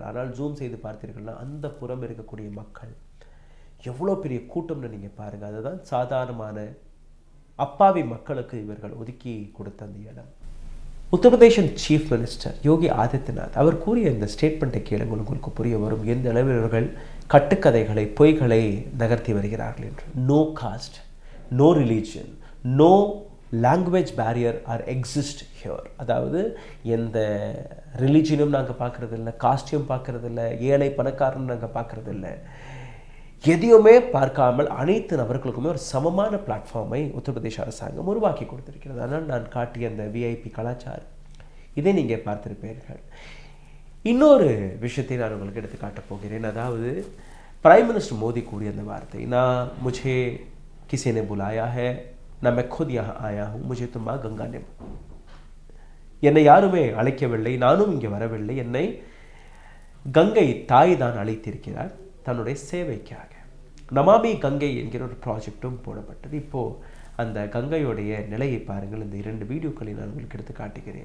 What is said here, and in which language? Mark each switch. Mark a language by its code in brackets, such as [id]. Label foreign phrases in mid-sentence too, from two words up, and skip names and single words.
[ta] ஆனால் ஜூம் செய்து பார்த்தீர்கள்னா அந்த புறம் இருக்கக்கூடிய மக்கள் எவ்வளோ பெரிய கூட்டம்னு நீங்கள் பாருங்கள். அதுதான் சாதாரணமான அப்பாவி மக்களுக்கு இவர்கள் ஒதுக்கி கொடுத்த அந்த இடம். உத்தரப்பிரதேசன் [en] chief minister [ta] யோகி ஆதித்யநாத் அவர் கூறிய இந்த ஸ்டேட்மெண்ட்டை கேளுங்கள், உங்களுக்கு புரிய வரும் எந்த அளவில் இவர்கள் கட்டுக்கதைகளை பொய்களை நகர்த்தி வருகிறார்கள் என்று. [en] No caste, no religion, no language barrier are exist here. [ta] அதாவது எந்த ரிலீஜியனும் நாங்கள் பார்க்குறதில்ல, காஸ்டியூம் பார்க்குறதில்ல, ஏழை பணக்காரனும் நாங்கள் பார்க்குறதில்ல, எதையுமே பார்க்காமல் அனைத்து நபர்களுக்குமே ஒரு சமமான பிளாட்ஃபார்மை உத்தரப்பிரதேச அரசாங்கம் உருவாக்கி கொடுத்திருக்கிறது. அதனால் நான் காட்டிய அந்த விஐபி கலாச்சாரம் இதை நீங்கள் பார்த்திருப்பீர்கள். இன்னொரு விஷயத்தை நான் உங்களுக்கு எடுத்து காட்டப் போகிறேன். அதாவது [en] Prime Minister [ta] மோடி கூறிய அந்த வார்த்தை, நான் [hi] முझे किसी ने बुलाया है ना मैं खुद यहाँ आया हूँ, मुझे तो माँ गंगा ने, [ta] என்னை யாருமே அழைக்கவில்லை, நானும் இங்கே வரவில்லை, என்னை கங்கை தாய் தான் அழைத்திருக்கிறார் தன்னுடைய சேவைக்காக. நமாமி கங்கை என்கிற ஒரு ப்ராஜெக்டும் போடப்பட்டது. இப்போது அந்த கங்கையுடைய நிலையை பாருங்கள். இந்த 2 வீடியோக்களை நான் உங்களுக்கு எடுத்து காட்டுகிறேன்.